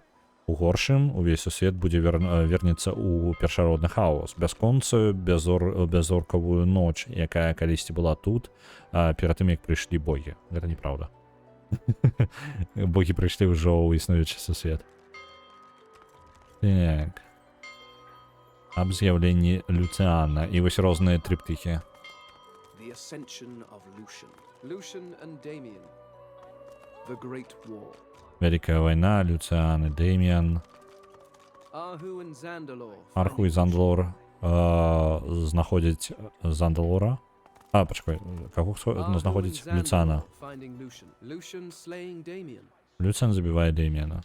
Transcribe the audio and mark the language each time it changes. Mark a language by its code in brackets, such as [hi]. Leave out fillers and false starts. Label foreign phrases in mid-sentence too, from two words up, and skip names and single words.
[be] У горшым увесь свет будзе вернецца ў першародны хаос, бясконцую, бязоркавую ноч, якая калісьці была тут, перад тым, як прыйшлі богі. Гэта неправда. Богі прыйшлі ўжо ў існуючы сусвет. Так. Аб з'яўленні Люцыяна і вось розныя трыптыхі. [en] The ascension of Lucian. Lucian and Damien. The Great War. [be] Вялікая вайна, Люцыян і Дэміан. Арху і Зандалор знаходзяць Зандалора. Пачакай, каго знаходзіць Люцыяна? Люцыян забівае Дэміана.